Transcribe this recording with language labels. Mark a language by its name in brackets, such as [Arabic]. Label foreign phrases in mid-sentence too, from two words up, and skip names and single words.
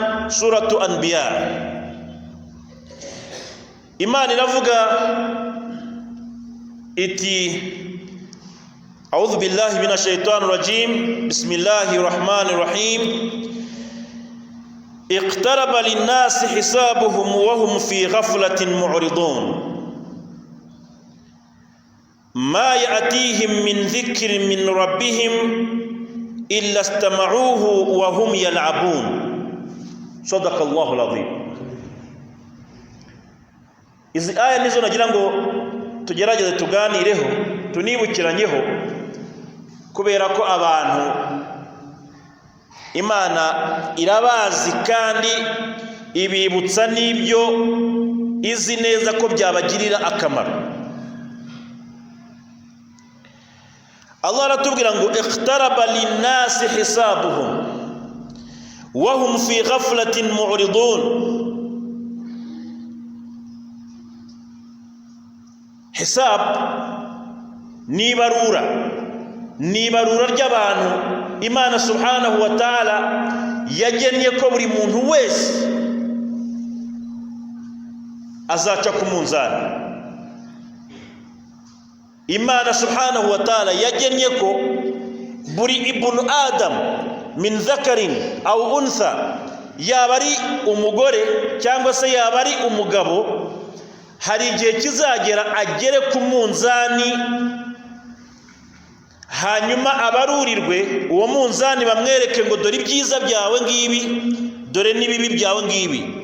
[Kinyarwanda] suratu Anbiya. Imana iravuga iti [Arabic] أعوذ بالله من الشيطان الرجيم. بسم الله الرحمن الرحيم. اقترب للناس حسابهم وهم في غفلة معرضون. ما يأتيهم من ذكر من ربهم إلا استمعوه وهم يلعبون. صدق الله العظيم. [Kinyarwanda] Izi aya nizo nagira ngo tugerageze tuganireho, tunibukiranyeho, kubera ko abantu Imana irabazi kandi ibibutsa n'ibyo izi neza ko byabagirira akamaro. Allah aratubwira ngo [Arabic] اقترب للناس حسابهم وهم في غفلة معرضون. [Kinyarwanda] Hisab nibarura ry'abantu Imana [Arabic] سبحانه وتعالى [Kinyarwanda] yagennye ko buri muntu wese azaca ku munzani. Imana [Arabic] سبحانه وتعالى [Kinyarwanda] yagennye ko buri [Arabic] ابن آدم من ذكر أو أنثى, [Kinyarwanda] yaba ari umugore cyangwa se yaba ari umugabo, hari igihe kizagera agere ku munzani, hanyuma abarurirwe uwo munzani bamwereke ngo dore ibyiza byawe ngibi, dore n'ibibi byawe ngibi.